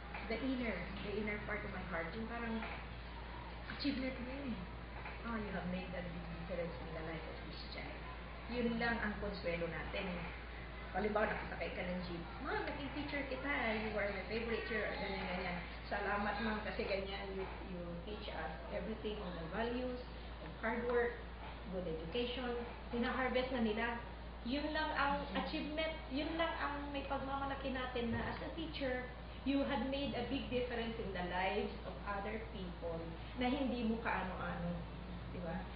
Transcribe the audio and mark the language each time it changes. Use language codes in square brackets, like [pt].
[en] The inner part of my heart, [tl] yung parang achievement mo yun. [en] Oh, you have made that big difference in the life of this child. [tl] Yun lang ang konsuelo natin. Halimbawa, nakasakay ka ng jeep. Ma'am, naging teacher kita. [en] You were my favorite teacher. [tl] Ganyan. Salamat, ma'am, kasi ganyan. [en] You teach us everything on the values of hard work, good education. [tl] Pina-harvest na nila. Yun lang ang achievement. Yun lang ang may pagmamalaki natin na [en] as a teacher, you had made a big difference in the lives of other people [tl] na hindi mo kaano-ano. Diba?